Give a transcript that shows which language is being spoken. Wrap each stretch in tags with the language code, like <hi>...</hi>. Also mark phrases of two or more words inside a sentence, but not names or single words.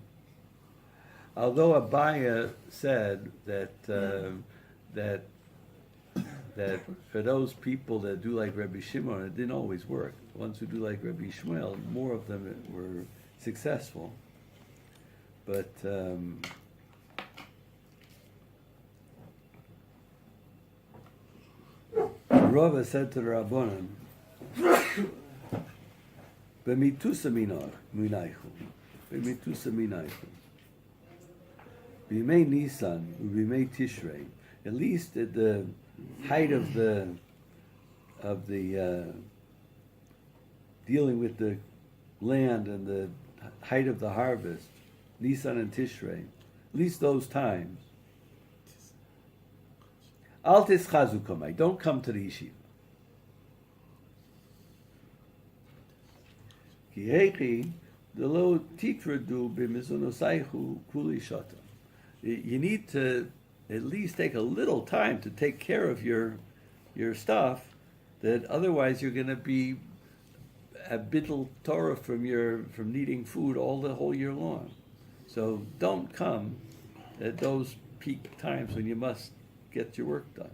<en>Although Abaya said that for those people that do like Rabbi Shimon, it didn't always work. The ones who do like Rabbi Shmuel, more of them were successful. But Rava said to the Rabbanan,</en> <arc>"במטותא מינייכו, במטותא מינייכו, ביומי ניסן, ביומי תשרי."</arc> <en>At least at the height of the dealing with the land and the height of the harvest, Nisan and Tishrei, at least those times.</en> <arc>אל תתחזו קמאי,</arc> <en>don't come to the yeshiva.</en> <arc>כי היכי דלא תטרדו במזונייכו כולי שתא.</arc> <en>You need to at least take a little time to take care of your stuff, that otherwise you're going to be a</en> <he>ביטול תורה</he> <en>from needing food all the whole year long. So don't come at those peak times when you must get your work done.</en>